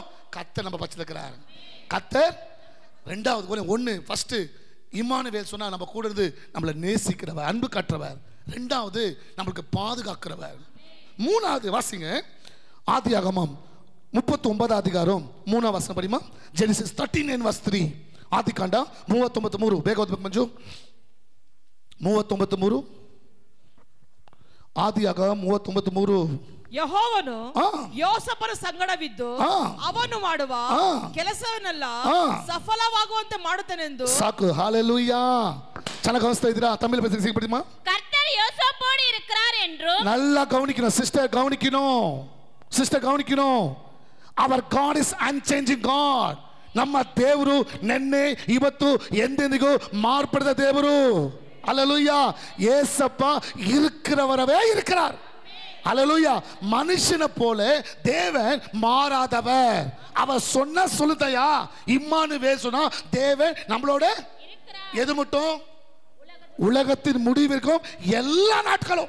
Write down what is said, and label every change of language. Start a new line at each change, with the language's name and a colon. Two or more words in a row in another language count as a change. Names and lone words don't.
Tamil: கர்த்தர் நம்ம பட்சத்தில் இருக்கிறார். கர்த்தர் ரெண்டாவது ஒன்று, ஃபர்ஸ்ட் இம்மானுவேல் சொன்னா நம்ம கூட இருந்து நம்மளை நேசிக்கிறவர், அன்பு காட்டுறவர். ரெண்டாவது நம்மளுக்கு பாதுகாக்கிறவர். மூணாவது வாசிங்க, ஆதியாகமம் 39 அதிகாரம் 3 வசனம் படிமா. ஜெனிசிஸ் 13:3,
Kannada: ಆದಿಕಾಂಡ 39:3, ಬೇಗ ಓದಬೇಕು ಮಂಜು. 39:3, ಆದಿಯಾಗ 39:3. ಯೆಹೋವನು ಯೋಸೇಫನ ಸಂಗಡವಿದ್ದು ಅವನು ಮಾಡುವ ಕೆಲಸವನ್ನೆಲ್ಲ ಸಫಲವಾಗುವಂತೆ ಮಾಡುತ್ತಾನೆಂದು. ಸಾಕು,
Tamil: ஹalleluya.
Kannada: ಚೆನ್ನಾಗಿ ಗಮನಿಸ್ತಾ ಇದ್ದೀರಾ? ತಮಿಳು
Tamil: பேசி படிமா. கர்த்தர் யோசேப்போடு இருக்கிறார் என்றும். நல்லா கவனிக்கணும் சிஸ்டர், கவனிக்கணும் சிஸ்டர், கவனிக்கணும்.
English: Our God is unchanging God.
Kannada: ನಮ್ಮ ದೇವರು ನೆನ್ನೆ ಇವತ್ತು ಎಂದೆಂದಿಗೂ ಮಾರ್ಪಡದ ದೇವರು.
Tamil: அல்லேலூயா. ஏசப்பா இருக்கிறவரவே இருக்கிறார். அல்லேலூயா. மனுஷனை போல தேவன் மாறாதவர். அவர் சொன்ன சொல்லுதையா, இம்மானுவேல் சொன்னா தேவன் நம்மளோட எது மட்டும் உலகத்தின் முடிவிற்கும் எல்லா நாட்களும்.